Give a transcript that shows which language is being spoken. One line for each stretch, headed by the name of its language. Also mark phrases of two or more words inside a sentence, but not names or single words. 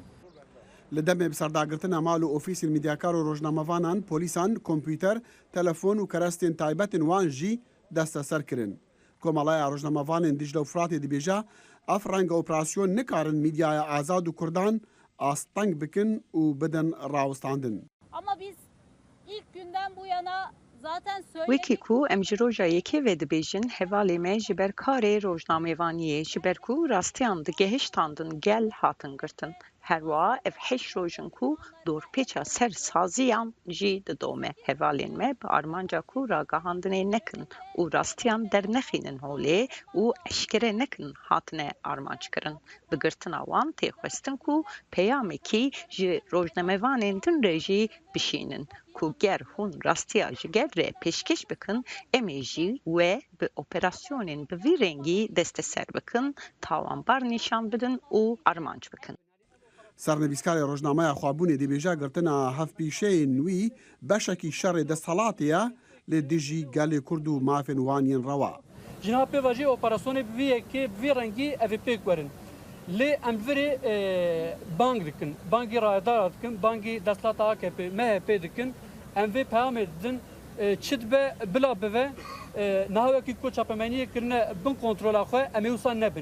Kurdish: Li demê bi serdagirtina mal û ofîsên medyakar û rojnamevanan polîsan, kompyûter, telefon û kerestên taybetên wan jî desteser kirin. Komalaya rojnamevanên Dicle û Firatê dibêje ev renga operasyon nikarin medyaya azad û Kurdan asteng bikin û bidin rawistandin.
Turkish: Ama biz ilk günden bu yana
Kurdish: وکی کو ام ji rojayekê vê dibêjin hevalê me ji ber karê rojnamevaniyê ji ber ku rastiyan digehiştandin gel hatin girtin. Her wiha ev heşt rojin ku dorpêça ser saziyan jî didome. Hevalên me bi armanca ku ragihandinê nekin û rastiyan dernexînin holê û eşkere nekin hatine armançkirin. Bi girtina wan tê xwestin ku peyamekî ji rojnamevanên din re jî bişînin. Ku ger hûn rastiya ji gel re pêşkêş bikin, em ê jî wê bi operasyonên bi vî rengî desteser bikin, tawanbar nîşan bidin û armanc bikin. سەرنویسکاری ڕۆژنامەیە خوابوونێ دەبێژە گرتنە هەفپیشەیە نوی بەشێکی شەڕێ دەسەڵاتەیە لێ دژی گەلێ کورد و مافێن وانین ڕەوا. جنا pêvajî operasyonê bi vî yekê bi vî rengî ev ê pêk werin. Lê em virê bang dikin, bangî radar dikin, bangî desthilata AKP, MHP dikin, em vê peyamê didin çi dibe bila bive niha wekî ku çapemeniyê kirine bin kontrola xwe em ê wisa nebin.